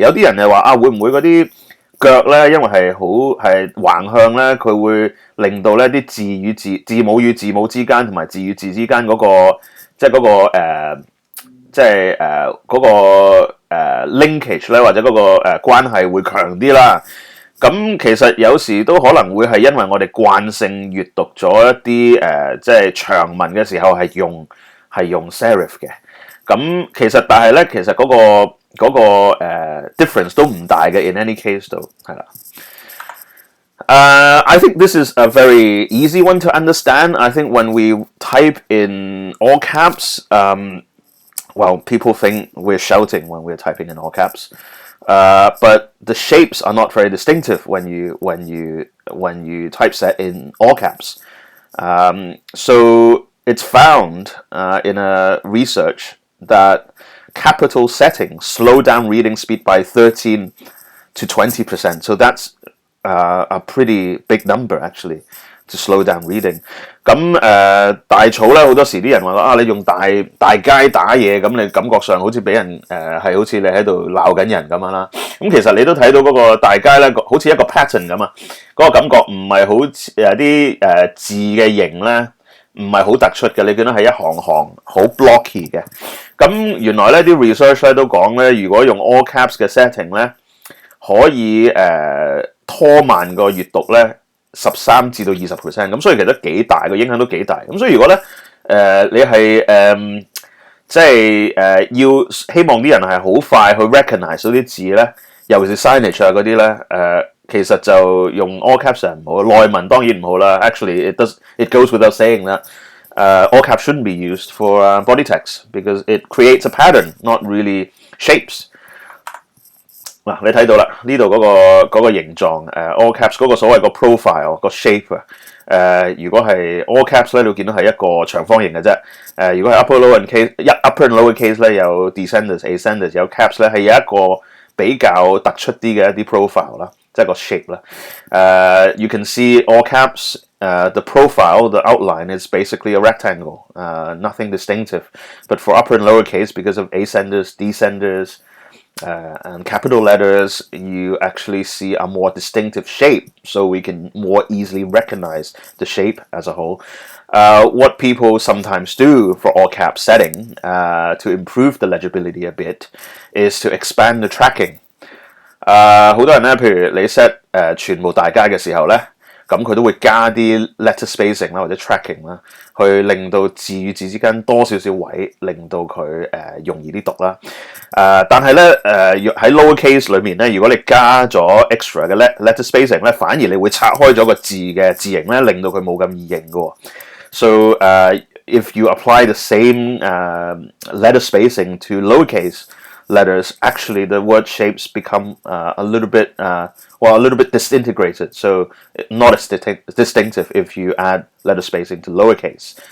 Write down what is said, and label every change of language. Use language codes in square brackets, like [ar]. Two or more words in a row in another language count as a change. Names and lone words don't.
[yue] 有啲人就話會唔會嗰啲腳咧，因為係橫向咧，佢會令到咧啲字母與字母之間同埋字與字之間嗰個linkage 咧，或者嗰個關係會強啲啦。咁其實有時都可能會係因為我哋慣性閱讀咗一啲即係長文嘅時候係用 serif 嘅。咁其實但係咧，其實嗰個difference 都唔大嘅 [en] in any case [yue] 度係啦。 [en] I think this is a very easy one to understand. I think when we type in all caps, well, people think we're shouting when we're typing in all caps. But the shapes are not very distinctive when you typeset in all caps. So it's found in a research that capital settings slow down reading speed by 13 to 20%. So that's a pretty big number actually to slow down reading. [yue] 咁大草咧，好多時啲人話你用大街打嘢，咁你感覺上好似俾人係好似你喺度鬧緊人咁樣啦。咁其實你都睇到嗰個大街咧，好似一個 pattern 咁啊，嗰個感覺唔係好似啲字嘅形咧，唔係好突出嘅，你見到係一行行好 blocky 嘅。咁原來咧啲 research 咧都講咧，如果用 [en] all caps [yue] 嘅 setting 咧，可以拖慢個閱讀咧13%至到20%，咁所以其實幾大個影響都幾大。咁所以如果咧你係即係要希望啲人係好快去 recognize 到啲字咧，尤其是 signage 啊嗰啲咧其實就用 [en] all caps [yue] 係唔好，內文當然唔好啦。 [en] Actually, it goes without saying that all caps shouldn't be used for body text because it creates a pattern, not really shapes. [yue] 嗱，你睇到啦，呢度嗰個形狀 [en] all caps [yue] 嗰個所謂個 profile 個 shape 如果係 [en] all caps [yue] 咧，你會見到係一個長方形嘅啫。如果係 [en] upper and lower case [yue] 咧，有 [en] descenders、ascenders， [yue] 有 caps 咧，係有一個比較突出啲嘅一啲 profile 啦，即係個 shape 啦。 [en] You can see all caps. The profile, the outline is basically a rectangle, nothing distinctive. But for upper and lower case, because of ascenders, descenders, and capital letters, you actually see a more distinctive shape, so we can more easily recognize the shape as a whole. What people sometimes do for all caps setting to improve the legibility a bit is to expand the tracking. [yue] 好多人咧，譬如你 set 全部大街嘅時候咧，咁佢都會加啲 [en] letter spacing [yue] 啦，或者 tracking 啦，去令到字與字之間多少少位，令到佢容易啲讀啦。但係咧喺 [en] lower case [yue] 裏面咧，如果你加咗 extra 嘅 [en] letter spacing [yue] 咧，反而你會拆開咗個字嘅字形咧，令到佢冇咁易認嘅。 [en] So if you apply the same letter spacing to lowercase letters, actually the word shapes become a little bit disintegrated, so not as distinctive if you add letter spacing to lowercase.